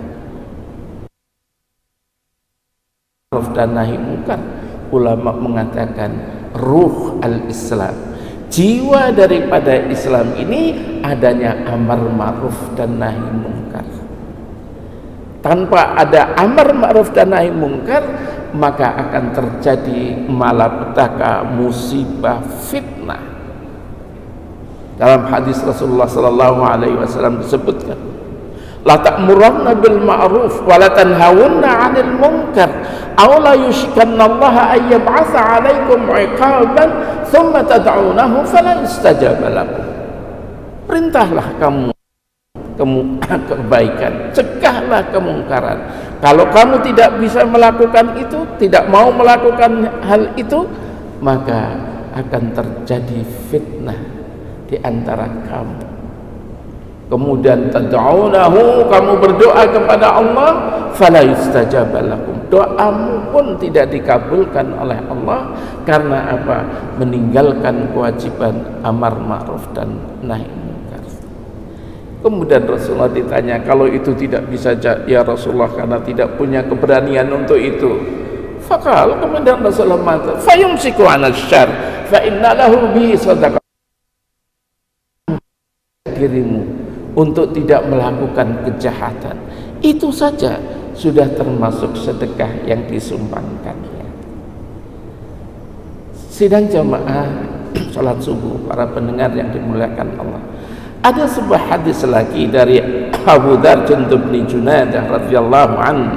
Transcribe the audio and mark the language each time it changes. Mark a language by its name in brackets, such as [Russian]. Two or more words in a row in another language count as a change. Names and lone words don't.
[Indonesian] Ma'ruf dan nahi munkar, ulama mengatakan [Arabic] روح الإسلام, [Indonesian] jiwa daripada Islam ini adanya amar ma'ruf dan nahi munkar. Tanpa ada amar ma'ruf dan nahi munkar, maka akan terjadi malapetaka, musibah, fitnah. Dalam hadis Rasulullah [Arabic] صلى الله عليه وسلم [Indonesian] disebutkan, [Arabic] لتأمرن بالمعروف ولتنهون عن المنكر أو ليوشكن الله أن يبعث عليكم عقابا ثم تدعونه فلا يستجاب لكم. [Indonesian] Perintahlah kamu kebaikan, cegahlah kemungkaran. Kalau kamu tidak bisa melakukan itu, tidak mau melakukan hal itu, maka akan terjadi fitnah di antara kamu. Kemudian tad'unahu, kamu berdoa kepada Allah, [Arabic] فلا يستجاب لكم, [Indonesian] doamu pun tidak dikabulkan oleh Allah. Karena apa? Meninggalkan kewajiban amar ma'ruf dan nahi munkar. Kemudian Rasulullah ditanya, kalau itu tidak bisa, [Arabic] يا رسول الله, [Indonesian] karena tidak punya keberanian untuk itu. Fakal, kemudian Rasulullah mengatakan, [Arabic] فيمسك عن الشر فإن له بصدقة. [Indonesian] Dirimu untuk tidak melakukan kejahatan, itu saja sudah termasuk sedekah yang disumbangkannya. Sidang jamaah salat subuh, para pendengar yang dimuliakan Allah, ada sebuah hadis lagi dari Abu Dzar Jundub bin Junadah [Arabic] رضي الله عنه.